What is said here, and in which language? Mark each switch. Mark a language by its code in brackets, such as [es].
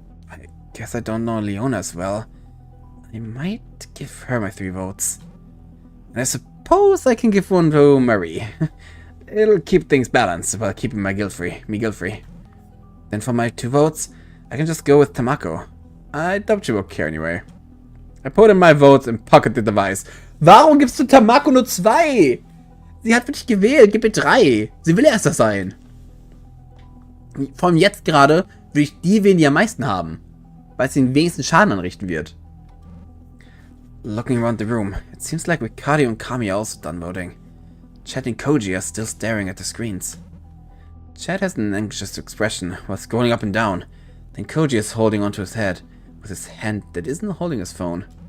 [en] I guess I don't know Leona as well. I might give her my 3 votes. And I suppose I can give one to Mary. It'll keep things balanced while keeping me guilt-free. Then for my 2 votes, I can just go with Tamako. I doubt she will care anyway. I put in my votes and pocket the device. [de] Warum gibst du Tamako nur 2? Sie hat für dich gewählt, gib mir 3. Sie will erster sein. Vor allem jetzt gerade würde ich die wählen, die am meisten haben. Weil sie den wenigsten Schaden anrichten wird. [en] Looking around the room, it seems like Ricardo and Kami are also done voting. Chad and Koji are still staring at the screens. Chad has an anxious expression while scrolling up and down. Then Koji is holding onto his head with his hand that isn't holding his phone.